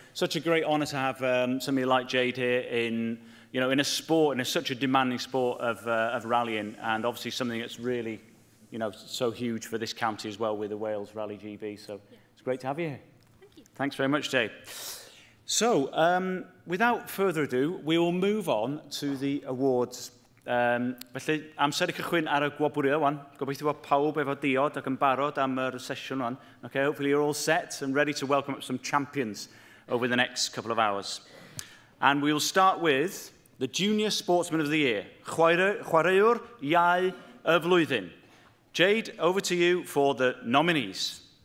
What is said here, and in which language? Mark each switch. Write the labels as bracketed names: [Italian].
[English] Such a great honour to have somebody like Jade here in a sport, in such a demanding sport of rallying, and obviously something that's really, so huge for this county as well with the Wales Rally GB. So yeah, it's great to have you here. Thanks very much, Jade. So, without further ado, we will move on to the awards. [Welsh] Felly, amser I cychwyn ar y gwobwrio wan. Gobeithio bod pawb efo diod ac yn barod am yr sesiwn wan. [English] Okay, hopefully you're all set and ready to welcome up some champions over the next couple of hours. And we'll start with the Junior Sportsman of the Year, [Welsh] Chwaraewr Iau y Flwyddyn. [English] Jade, over to you for the nominees.